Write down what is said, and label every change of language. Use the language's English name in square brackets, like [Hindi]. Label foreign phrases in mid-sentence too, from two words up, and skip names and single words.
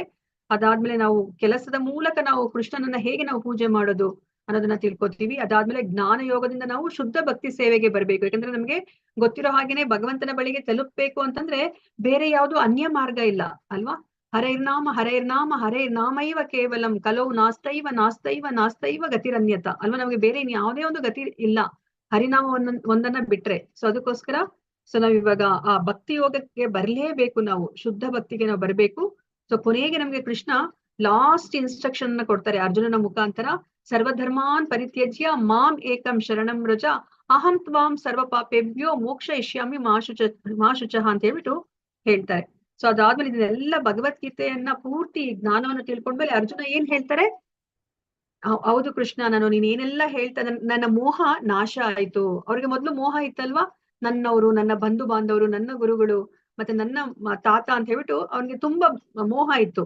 [Kannada] ಅದಾದ್ಮೇಲೆ ನಾವು ಕೆಲಸದ ಮೂಲಕ ನಾವು ಕೃಷ್ಣನನ್ನ ಹೇಗೆ ನಾವು ಪೂಜೆ ಮಾಡೋದು ಅನ್ನೋದನ್ನ ತಿಳ್ಕೊತೀವಿ. ಅದಾದ್ಮೇಲೆ ಜ್ಞಾನ ಯೋಗದಿಂದ ನಾವು ಶುದ್ಧ ಭಕ್ತಿ ಸೇವೆಗೆ ಬರ್ಬೇಕು. ಯಾಕಂದ್ರೆ ನಮ್ಗೆ ಗೊತ್ತಿರೋ ಹಾಗೇನೆ ಭಗವಂತನ ಬಳಿಗೆ ತಲುಪಬೇಕು ಅಂತಂದ್ರೆ ಬೇರೆ ಯಾವ್ದು ಅನ್ಯ ಮಾರ್ಗ ಇಲ್ಲ ಅಲ್ವಾ. [Sanskrit] ಹರೇರ್ನಾಮ ಹರೇರ್ನಾಮ ಹರೇರ್ನಾಮೈವ ಕೇವಲಂ ಕಲೌ ನಾಸ್ತೈವ ನಾಸ್ತೈವ ನಾಸ್ತೈವ ಗತಿರನ್ಯತ ಅಲ್ವಾ. [Kannada] ನಮ್ಗೆ ಬೇರೆ ಇನ್ ಯಾವುದೇ ಒಂದು ಗತಿ ಇಲ್ಲ ಹರಿನಾಮ ಒಂದನ್ನ ಬಿಟ್ರೆ. ಸೊ ಅದಕ್ಕೋಸ್ಕರ ನಾವ್ ಇವಾಗ ಆ ಭಕ್ತಿ ಯೋಗಕ್ಕೆ ಬರ್ಲೇಬೇಕು, ನಾವು ಶುದ್ಧ ಭಕ್ತಿಗೆ ನಾವು ಬರ್ಬೇಕು. ಸೊ ಕೊನೆಗೆ ನಮ್ಗೆ ಕೃಷ್ಣ [English] last instruction [Kannada] ಅನ್ನ ಕೊಡ್ತಾರೆ ಅರ್ಜುನನ ಮುಖಾಂತರ. [Sanskrit] ಸರ್ವಧರ್ಮಾನ್ ಪರಿತ್ಯಜ್ಯ ಮಾಂ ಏಕಂ ಶರಣಂ ವ್ರಜ ಅಹಂ ತ್ವಾಂ ಸರ್ವ ಪಾಪೇಭ್ಯೋ ಮೋಕ್ಷ ಇಷ್ಯಾಮಿ ಮಾ ಶುಚಃ [Kannada] ಅಂತ ಹೇಳ್ಬಿಟ್ಟು ಹೇಳ್ತಾರೆ. ಸೊ ಅದಾದ್ಮೇಲೆ ಇದೆಲ್ಲ ಭಗವದ್ಗೀತೆಯನ್ನ ಪೂರ್ತಿ ಜ್ಞಾನವನ್ನು ತಿಳ್ಕೊಂಡ್ಮೇಲೆ ಅರ್ಜುನ ಏನ್ ಹೇಳ್ತಾರೆ, ಹೌದು ಕೃಷ್ಣ, ನೀನ್ ಏನೆಲ್ಲ ಹೇಳ್ತಾ ನನ್ನ ಮೋಹ ನಾಶ ಆಯ್ತು. ಅವ್ರಿಗೆ ಮೊದ್ಲು ಮೋಹ ಇತ್ತಲ್ವಾ, ನನ್ನವರು, ನನ್ನ ಬಂಧು ಬಾಂಧವರು, ನನ್ನ ಗುರುಗಳು, ಮತ್ತೆ ನನ್ನ ತಾತ ಅಂತ ಹೇಳ್ಬಿಟ್ಟು ಅವನಿಗೆ ತುಂಬಾ ಮೋಹ ಇತ್ತು.